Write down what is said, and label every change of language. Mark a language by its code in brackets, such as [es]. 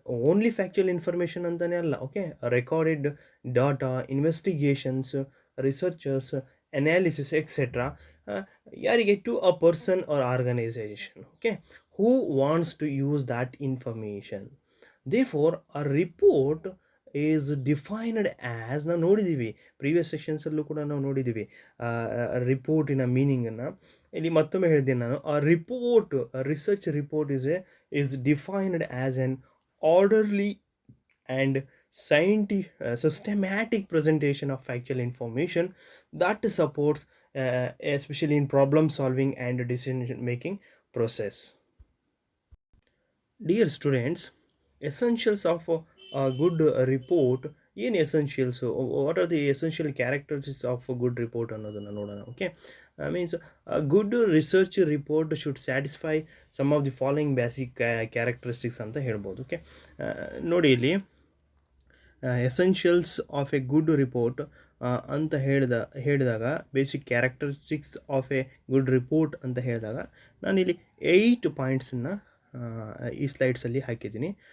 [en] only factual information [kn] ಅಂತಲೇ ಅಲ್ಲ, [en] Okay, recorded data, investigations, researchers, analysis etcetera, ಯಾರಿಗೆ to a person or organisation, okay, who wants to use that information. Therefore a report is defined as, [kn] ನಾವು ನೋಡಿದ್ದೀವಿ previous ಸೆಷನ್ಸಲ್ಲೂ ಕೂಡ ನಾವು ನೋಡಿದ್ದೀವಿ ರಿಪೋರ್ಟಿನ ಮೀನಿಂಗನ್ನು. ಇಲ್ಲಿ ಮತ್ತೊಮ್ಮೆ ಹೇಳಿದ್ದೇನೆ ನಾನು, [en] ಆ report, research report is defined as an orderly and systematic presentation of factual information that supports especially in problem solving and decision making process. Dear students, essentials of a good report. ಏನು essentials, what are the essential characteristics of a good report [kn] ಅನ್ನೋದನ್ನು ನೋಡೋಣ. [en] okay, means good research report should satisfy some of the following basic characteristics [kn] ಅಂತ ಹೇಳ್ಬೋದು. Okay, ನೋಡಿ ಇಲ್ಲಿ essentials of A good report ಅಂತ ಹೇಳಿದಾಗ basic characteristics of A good report ಅಂತ ಹೇಳಿದಾಗ ನಾನಿಲ್ಲಿ 8 ಪಾಯಿಂಟ್ಸನ್ನು ಈ ಸ್ಲೈಡ್ಸಲ್ಲಿ ಹಾಕಿದ್ದೀನಿ.